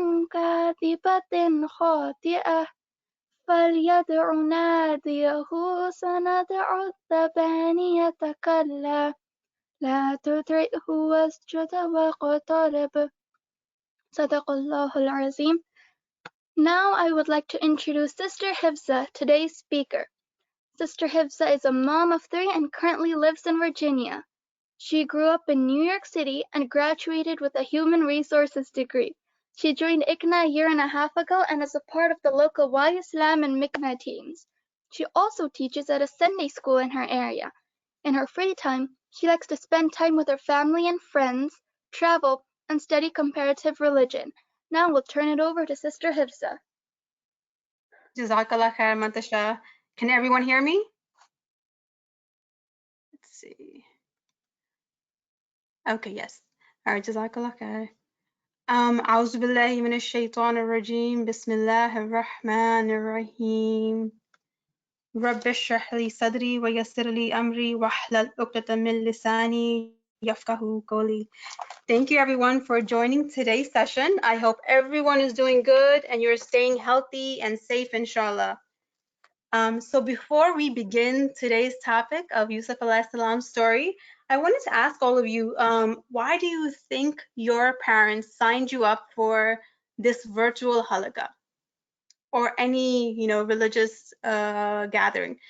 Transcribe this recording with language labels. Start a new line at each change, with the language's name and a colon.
Arabic: كاذبة خاطئة فليدع ناديه سندع الزبانية كلا لا تطعه واسجد واقترب صدق الله العظيم.
English: Now I would like to introduce Sister Hifza, today's speaker. Sister Hifza is a mom of 3 and currently lives in Virginia. She grew up in New York City and graduated with a human resources degree. She joined ICNA a year and a half ago and is a part of the local Y Islam and MCNA teams. She also teaches at a Sunday school in her area. In her free time, she likes to spend time with her family and friends, travel, and study comparative religion. Now we'll turn it over to Sister Hifza. Jazakallah khair, Mantasha. Can everyone hear me? Let's see. Okay, yes. All right, Jazakallah khair.
Arabic: أعوذ بالله من الشيطان الرجيم بسم الله الرحمن الرحيم رب اشرح لي صدري ويسر لي أمري واحلل عقدة من لساني يفقهوا قولي.
English: Thank you everyone for joining today's session. I hope everyone is doing good and you're staying healthy and safe, inshallah. So before we begin today's topic of Yusuf alayhi salam's story, I wanted to ask all of you, why do you think your parents signed you up for this virtual halaqa or any, religious gathering?